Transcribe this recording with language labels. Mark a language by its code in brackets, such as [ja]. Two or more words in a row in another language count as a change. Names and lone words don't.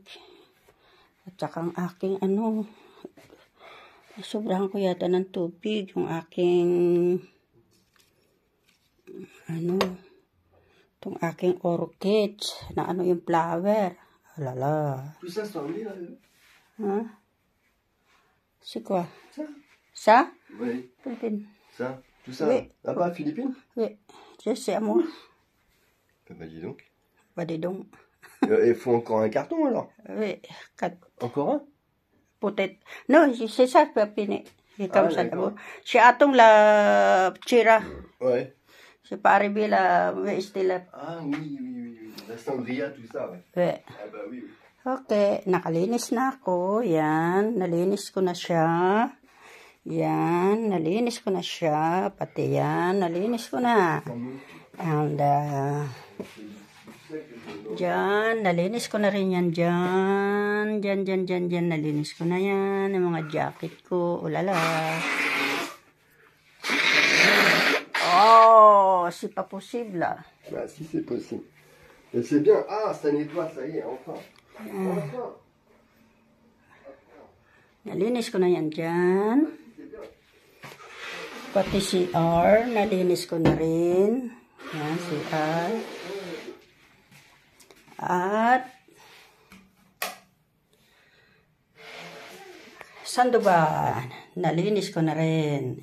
[tl] At saka ang aking sobrahan ko yata ng tubig yung aking itong aking orchids na yung flower. Alala. [fr] Tout ça, c'est anglais, là? Hein? C'est quoi? Ça? Oui. Philippines. Ça? Tout ça? Oui. Là-bas, Philippines? Oui. C'est à moi. Bah, dis donc. Bah, dis donc. Il faut encore un carton, alors? Oui. Encore un? Peut-être. Non, c'est ça, Pépine. C'est comme ça d'abord. C'est atong la tira. Ouais. C'est pas arrivé là, mais c'était là. Ah, oui. La sangria, tout ça, ouais. Ouais. Ah, bah oui. [tl] Okay, nakalinis na ako. Yan, nalinis ko na siya. Yan, nalinis ko na siya. Pati yan, nalinis ko na. And, dyan, nalinis ko na rin yan dyan. Dyan, nalinis ko na yan. Yung mga jacket ko, ulala. [fr] Oh, c'est pas possible. Bah, si, c'est possible. Et c'est bien. Ah, ça nettoie, ça y est, enfin. Enfin. [tl] Nalinis ko na yan dyan. Pati CR, nalinis ko na rin. Yan, CR. At sandoban, nalinis ko na rin.